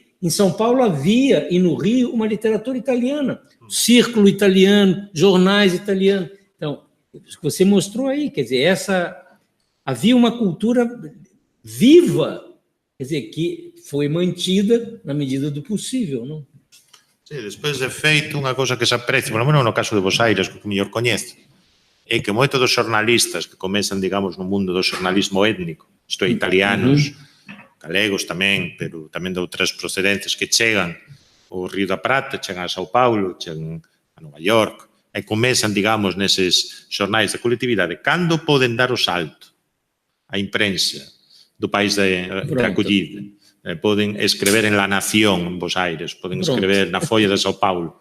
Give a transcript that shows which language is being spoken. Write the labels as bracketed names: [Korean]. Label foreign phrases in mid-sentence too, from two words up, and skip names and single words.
[Portuguese] em São Paulo havia, e no Rio, uma literatura italiana, círculo italiano, jornais italianos. Então, você mostrou aí, quer dizer, havia uma cultura viva, quer dizer, que foi mantida na medida do possível, não? [Galician] Sí, despois de feito, unha cousa que se aprecia, [Spanish] por lo menos [Galician] no caso de Bos Aires, que o mellor coñece, é que moitos dos xornalistas que comezan, digamos, no mundo do xornalismo étnico, isto é, italianos, galegos tamén, pero tamén de outras procedencias que chegan ao Río da Prata, chegan a São Paulo, chegan a Nova York, e comezan, digamos, neses xornais de colectividade, cando poden dar o salto á imprensa do país de acollida, poden escrever en La Nación, en Bos Aires, poden escrever na Folla de São Paulo.